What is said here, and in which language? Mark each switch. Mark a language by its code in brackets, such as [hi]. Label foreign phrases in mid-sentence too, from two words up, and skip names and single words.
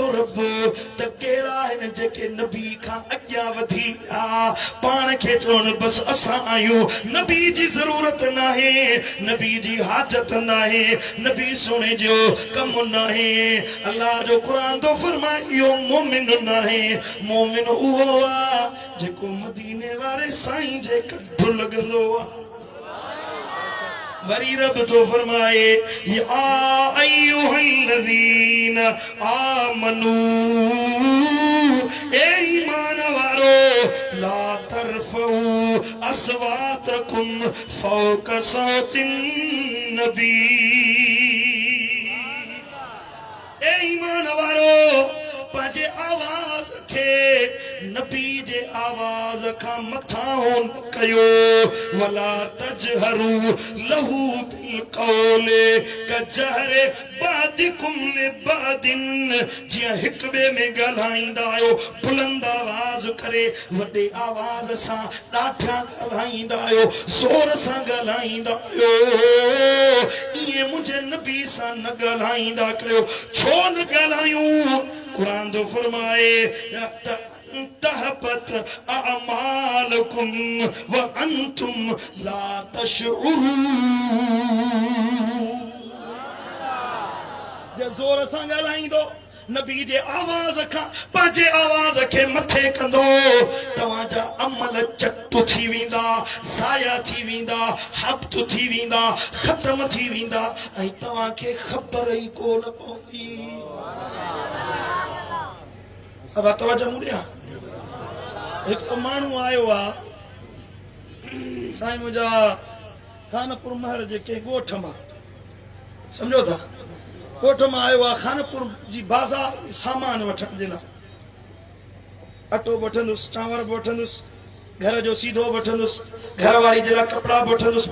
[sd] रब त कहिड़ा आहिनि जेके नबी खां अॻियां वधी विया पाण खे चवनि बसि असां आहियूं नबी जी ज़रूरत नाहे नबी जी हाजत नाहे नबी सुणे जो कमु नाहे अल्लाह जो क़ुरान तो फरमाए इहो मोमिन नाहे मोमिन उहो आहे जेको मदीने वारे साईं जे कढ लॻंदो आहे [ar] वरी रब तो फरमाए يا أيها الذين آمنوا [sd] ए ईमान वारो [ar] لا ترفعوا أصواتكم فوق صوت النبي ए [sd] ईमान वारो पंहिंजे आवाज़ खे नबी जे आवाज़ खां मथां न कयो वला [ar] تجهروا له بالقول كجهر بعضكم لبعض [sd] जिया हिक बे में ॻाल्हाईंदा आहियो बुलंद आवाज़ करे वॾे आवाज़ सां ॾाढा ॻाल्हाईंदा आहियो ज़ोर सां ॻाल्हाईंदा आहियो इएं मुंहिंजे नबी सां न ॻाल्हाईंदा कयो छो न ॻाल्हायूं कुरान तो फरमाए [ar] تحبط أعمالكم وأنتم لا تشعرون [sd] जे जोर सां ॻाल्हाईंदो नबी जे आवाज़ खां पंहिंजे आवाज़ खे मथे कंदो तव्हांजा अमल चटु थी वेंदा ज़ाया थी वेंदा हब्त थी वेंदा ख़त्म थी वेंदा ऐं तव्हांखे ख़बर ई कोन पवंदी अब तवज्जो मुड़िया एक माण्हू आयो आहे साईं मुंहिंजा खानपुर महल जे कंहिं ॻोठ मां सम्झो था ॻोठ मां आयो आहे खानपुर जी बाज़ार सामान वठण जे लाइ अटो वठंदुसि चांवर वठंदुसि घर जो सीधो वठंदुसि घर वारी जे लाइ कपिड़ा वठंदुसि